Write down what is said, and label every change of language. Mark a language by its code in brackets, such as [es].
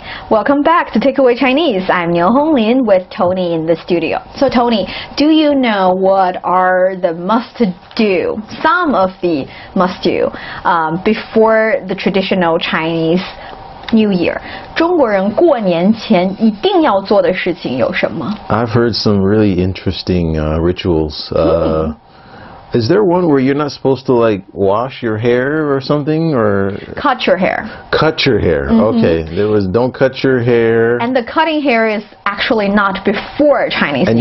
[en] Welcome back to Takeaway Chinese. I'm Niu Honglin with Tony in the studio. So Tony, do you know what are the must-do, some of the must-do, before the traditional Chinese New Year? [zh] 中国人过年前一定要做的事情有什么? [en] I've heard some really interesting rituals. Is there one where you're not supposed to like wash your hair or something, or cut your hair? Cut your hair. Okay, there was don't cut your hair. And the cutting hair is actually not before Chinese New Year.